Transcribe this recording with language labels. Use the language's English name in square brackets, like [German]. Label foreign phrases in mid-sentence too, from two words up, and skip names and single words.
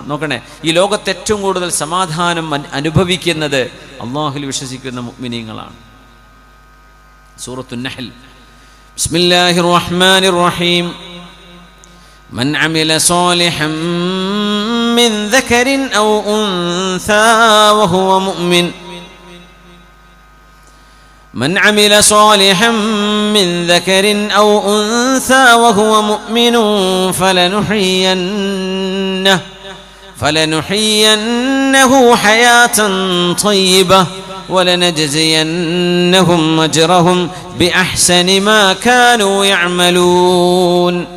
[Malayalam] നോക്കണേ, ഈ ലോകത്ത് ഏറ്റവും കൂടുതൽ സമാധാനം അനുഭവിക്കുന്നത് അല്ലാഹുവിൽ വിശ്വസിക്കുന്ന മുഅ്മിനീങ്ങളാണ്. [Arabic] سورة النحل، بسم الله الرحمن الرحيم. من عمل صالحا من ذكر أو أنثى وهو مؤمن. من عمل صالحا من ذكر أو أنثى وهو مؤمن فلنحيينه حياة طيبة ولنجزينهم أجرهم بأحسن ما كانوا يعملون.